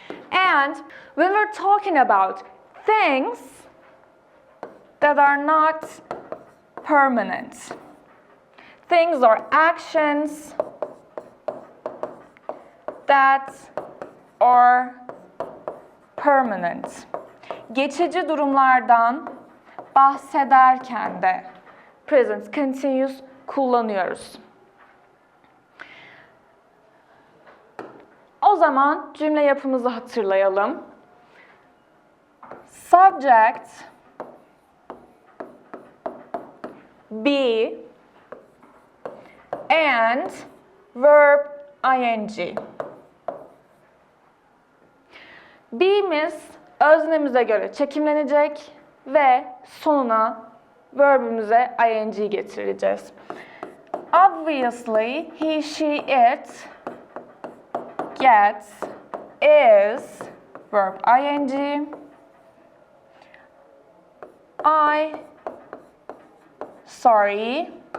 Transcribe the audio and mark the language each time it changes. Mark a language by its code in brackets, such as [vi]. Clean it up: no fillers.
[en] And when we're talking about things that are not permanent, things or actions that are permanent. [tr] Geçici durumlardan bahsederken de present continuous kullanıyoruz. O zaman cümle yapımızı hatırlayalım. [en] Subject be and verb ing. [tr] Be'miz öznemize göre çekimlenecek ve sonuna verbimize ing getireceğiz. [en] Obviously, he, she, it, gets, is, verb ing. Sorry.